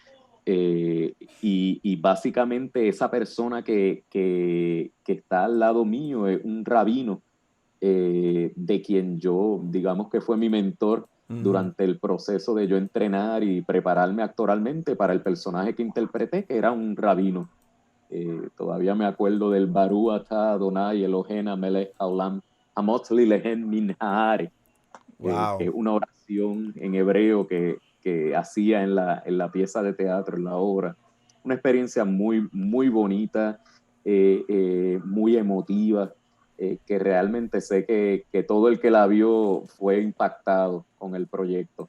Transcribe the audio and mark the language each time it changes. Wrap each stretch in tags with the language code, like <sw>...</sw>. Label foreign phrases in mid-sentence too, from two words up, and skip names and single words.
<es>Y básicamente esa persona que está al lado mío es un rabino, de quien yo, digamos que fue mi mentor Ujú. durante el proceso de yo entrenar y prepararme actoralmente para el personaje que interpreté, que era un rabino. Todavía me acuerdo del</es> <he>ברוך אתה אדוני אלוהינו מלך העולם המוציא לחם מן הארץ,</he> <es>que Wow. es una oración en hebreo que hacía en la pieza de teatro, en la obra. Una experiencia muy, muy bonita, muy emotiva, que realmente sé que todo el que la vio fue impactado con el proyecto</es>